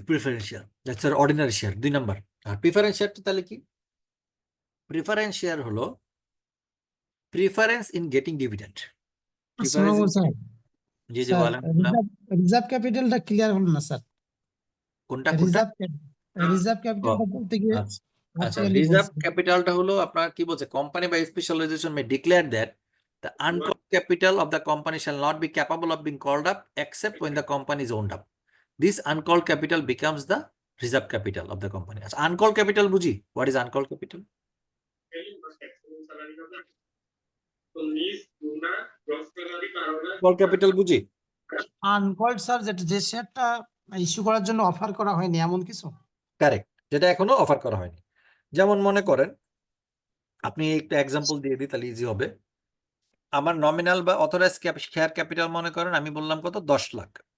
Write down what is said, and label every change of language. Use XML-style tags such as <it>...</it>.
<bn>Preference share, that's আর ordinary share 2 number. আর preference শেয়ারটা তাহলে কি? প্রিফারেন্স শেয়ার হলো preference in getting dividend. Preference, sir G sir বলেন। Reserve ক্যাপিটালটা clear হলো না স্যার। কোনটা? রিজার্ভ ক্যাপিটালটা বলতে গিয়ে আচ্ছা,</bn> <en>actually</en> <bn>রিজার্ভ বলছে। ক্যাপিটালটা হলো আপনার কি বলছে,</bn> <en>Company by specialisation may declare that the uncalled capital of the company shall not be capable of being called up except when the company is owned up. This uncalled capital becomes the reserve capital of the company. আচ্ছা, uncalled capital বুঝি, what is uncalled capital? Uncalled capital বুঝি?</en> <bn>Uncalled sir, যেটা যে শেয়ারটা issue করার জন্য offer করা হয়নি এমন কিছু। কারেক্ট, যেটা এখনো অফার করা হয়নি। যেমন মনে করেন, আপনি একটা এক্সাম্পল দিয়ে দিই তাহলে ইজি হবে। আমার নমিনাল বা অথরাইজ শেয়ার ক্যাপিটাল মনে করেন আমি বললাম কত, 10 লাখ।</bn>